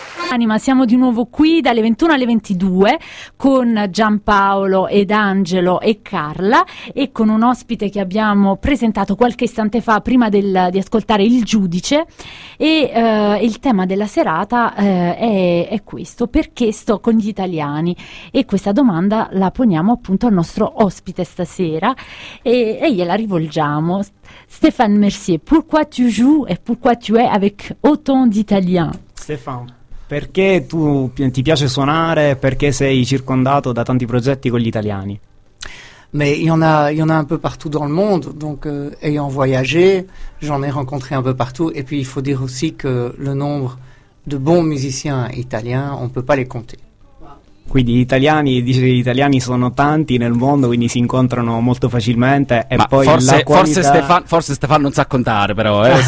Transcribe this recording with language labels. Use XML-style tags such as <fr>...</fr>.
<it>Anima, siamo di nuovo qui dalle 21 alle 22 con Giampaolo ed Angelo e Carla, e con un ospite che abbiamo presentato qualche istante fa prima di ascoltare il giudice. E il tema della serata è questo: perché sto con gli italiani? E questa domanda la poniamo appunto al nostro ospite stasera e gliela rivolgiamo.</it> <fr>Stéphane Mercier, pourquoi tu joues et pourquoi tu es avec autant d'Italiens?</fr> <it>Stéphane, perché tu ti piace suonare? Perché sei circondato da tanti progetti con gli italiani?</it> <fr>Mais il y en a un peu partout dans le monde, donc ayant voyagé, j'en ai rencontré un peu partout. Et puis il faut dire aussi que le nombre de bons musiciens italiens, on peut pas les compter.</fr> <it>Quindi gli italiani sono tanti nel mondo, quindi si incontrano molto facilmente. E ma poi forse, la qualità... Forse Stéphane non sa contare, però.</it>